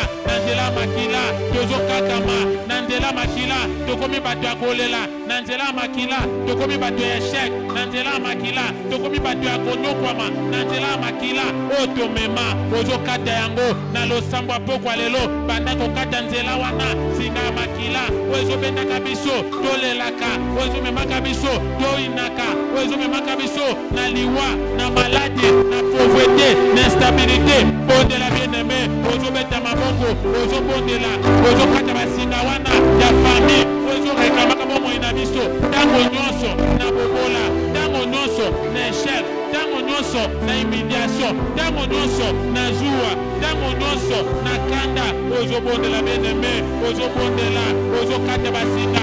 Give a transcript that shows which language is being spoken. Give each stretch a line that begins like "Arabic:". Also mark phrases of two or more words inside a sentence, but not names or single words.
Lingala: na nzela makila, tozo kakama, na nzela makila, tokomi bato ya kolela, na nzela makila, tokomi bato ya échec, na nzela makila, tokomi bato ya konyokwama, na nzela makila, oyo tomema, ozo kata yango, na losambo apokwa lelo, banda kokata nzela wana, singa makila, oyo bendaka biso, tolelaka, oyo memaka biso, toinaka, oyo memaka biso, na liwa, na maladie, na pauvreté, na instabilité,
French: au de la bien-aimée,
Lingala: ozobeta maboko ozobondela ozokata basinga wana ya famille ozorekamaka bomoi na biso ntango nyonso na bobola ntango nyonso na échec ntango nyonso na humiliation ntango nyonso na zuwa ntango nyonso na kanda ozobondela beneme ozobondela ozokata basinga